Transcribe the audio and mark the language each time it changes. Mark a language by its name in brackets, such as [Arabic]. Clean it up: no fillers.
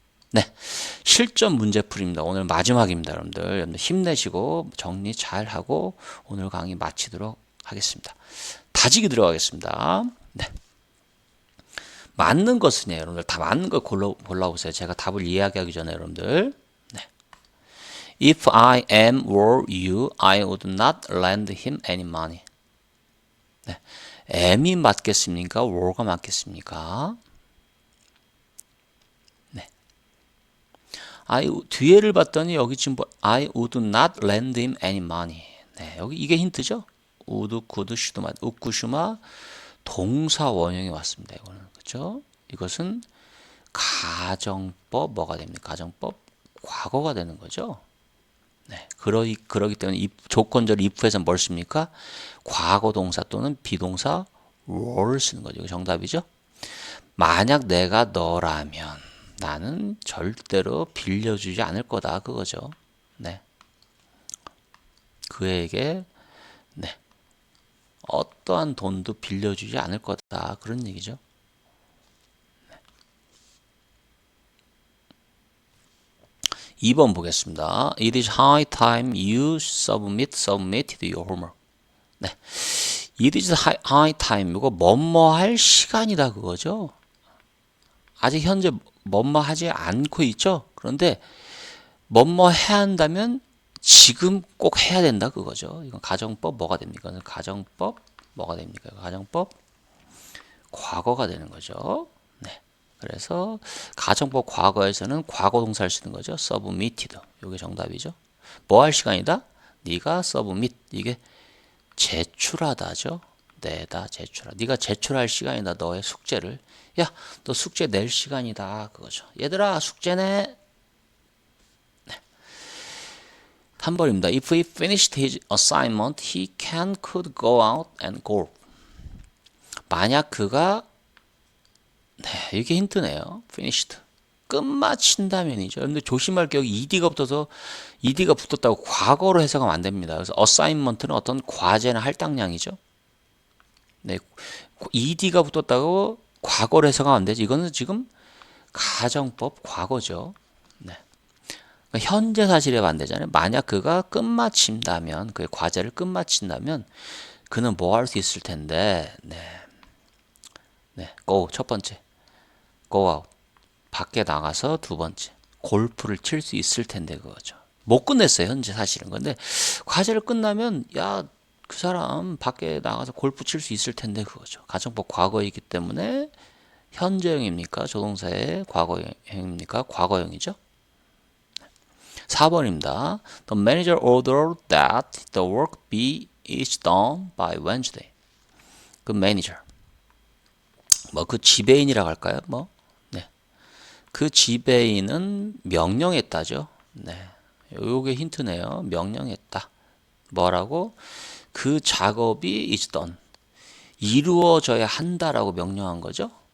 [Korean] 네, 실전 문제풀이입니다. 오늘 마지막입니다. 여러분들 힘내시고 정리 잘하고 오늘 강의 마치도록 하겠습니다. 다지기 들어가겠습니다. 네. 맞는 것은요, 여러분들 다 맞는 걸 골라보세요. 제가 답을 이야기하기 전에 여러분들. 네. [English] If I am were you, I would not lend him any money. [Korean] 네. am이 맞겠습니까? were가 맞겠습니까? 네. 뒤에를 봤더니 여기 지금 [English] I would not lend him any money. [Korean] 네. 여기 이게 힌트죠? [English] would, could, should, might. [Korean] 우쿠슈마 동사 원형이 왔습니다. 이거는. 그렇죠? 이것은 가정법 뭐가 됩니까? 가정법 과거가 되는 거죠. 네, 그러기 때문에 조건절 if에서 뭘 씁니까? 과거 동사 또는 비동사 were를 쓰는 거죠. 이거 정답이죠. 만약 내가 너라면 나는 절대로 빌려주지 않을 거다. 그거죠. 네. 그에게 네. 어떠한 돈도 빌려주지 않을 거다. 그런 얘기죠. 2번 보겠습니다. [English] It is high time you submitted your homework. 네. It is high time. [Korean] 이거 뭐뭐 할 시간이다 그거죠. 아직 현재 뭐뭐 하지 않고 있죠. 그런데 뭐뭐 해야 한다면 지금 꼭 해야 된다 그거죠. 이건 가정법 뭐가 됩니까? 가정법 뭐가 됩니까? 가정법 과거가 되는 거죠. 네. 그래서 가정법 과거에서는 과거 동사를 쓰는 거죠. submitted. 이게 정답이죠. 뭐 할 시간이다? 네가 submit. 이게 제출하다죠. 내다 제출하. 네가 제출할 시간이다. 너의 숙제를. 야, 너 숙제 낼 시간이다. 그거죠. 얘들아, 숙제 내. 네. 3번입니다. [English] If he finished his assignment, he could go out and golf. [Korean] 만약 그가 네, 이게 힌트네요. finished. 끝마친다면이죠. 근데 조심할 게 여기 ed가 붙었다고 과거로 해석하면 안 됩니다. 그래서 assignment는 어떤 과제나 할당량이죠. 네, ed가 붙었다고 과거로 해석하면 안 되죠. 이거는 지금 가정법 과거죠. 네. 그러니까 현재 사실에 반대잖아요. 만약 그가 끝마친다면, 그의 과제를 끝마친다면 그는 뭐 할 수 있을 텐데. 네. 네. go 첫 번째. [English] go out. [Korean] 밖에 나가서 두 번째. 골프를 칠 수 있을 텐데 그거죠. 못 끝냈어요, 현재 사실은. 근데 과제를 끝나면 야, 그 사람 밖에 나가서 골프 칠 수 있을 텐데 그거죠. 가정법 과거이기 때문에 현재형입니까? 조동사의 과거형입니까? 과거형이죠. 4번입니다. [English] The manager ordered that the work be each done by Wednesday. [Korean] 그 매니저. 뭐 그 지배인이라고 할까요? 뭐. 네. 그 지배인은 명령했다죠. 네. 요게 힌트네요. 명령했다. 뭐라고? 그 작업이 [English] is done. [Korean] 이루어져야 한다라고 명령한 거죠.